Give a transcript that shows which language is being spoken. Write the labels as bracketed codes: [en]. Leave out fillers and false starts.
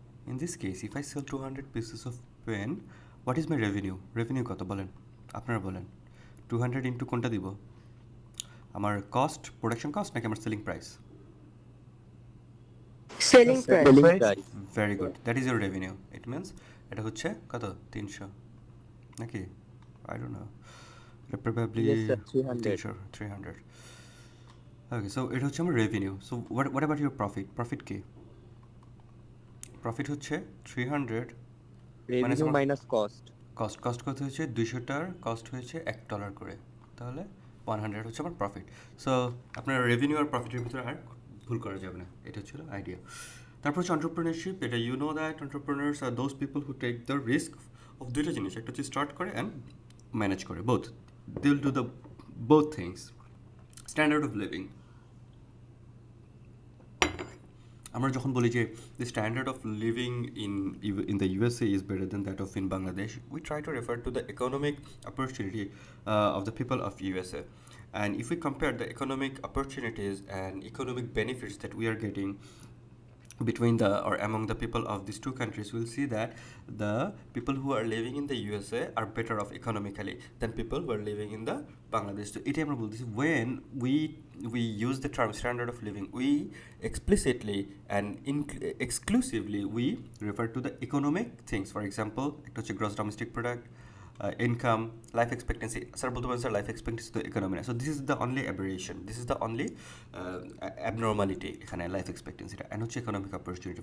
[en] In this case, if I sell 200 pieces of pen, what is my revenue? [bn] Revenue কত বলেন? আপনারা বলেন। 200 into কোনটা দিব? আমার কস্ট, প্রোডাকশন কস্ট, নাকি আমার selling price? Selling price. [en] Very good, that is your revenue. It means [bn] এটা হচ্ছে কত? 300 নাকি? [en] I don't know, [bn] এটা প্রবাবলি 300। [en] okay, so [bn] এটা হচ্ছে আমার revenue. [en] So what about your profit? [bn] Profit কি? প্রফিট হচ্ছে 300 [en] Revenue minus cost. [bn] কস্ট কত হয়েছে? 200টার কস্ট হয়েছে $1 করে, তাহলে 100 হচ্ছে আমার প্রফিট। সো আপনার রেভিনিউ আর প্রফিটের ভিতরে আর ভুল করা যাবে না, এটা ছিল আইডিয়া। তারপর হচ্ছে এন্টারপ্রেনারশিপ। [en] এটা you know that entrepreneurs are those people who take the risk of [bn] দুইটা জিনিস, একটা হচ্ছে স্টার্ট করে অ্যান্ড ম্যানেজ করে, [en] Both. They will do the both things. Standard of living, [bn] আমরা যখন বলি যে [en] the standard of living in the USA is better than that of in Bangladesh, we try to refer to the economic opportunity of the people of USA. And if we compare the economic opportunities and economic benefits that we are getting between the or among the people of these two countries, we'll see that the people who are living in the USA are better off economically than people who are living in the Bangladesh. So [bn] এটাই আমরা বলতেছি [en] when we use the term standard of living, we explicitly and exclusively we refer to the economic things. For example, [bn] একটা হচ্ছে [en] gross domestic product, income, life expectancy. Sir, [bn] বলতে পারেন sir life expectancy তো economy না। [en] so this is the only aberration, this is the only abnormality [bn] এখানে life এক্সপেক্টেন্সিটা, [en] And হচ্ছে economic opportunity.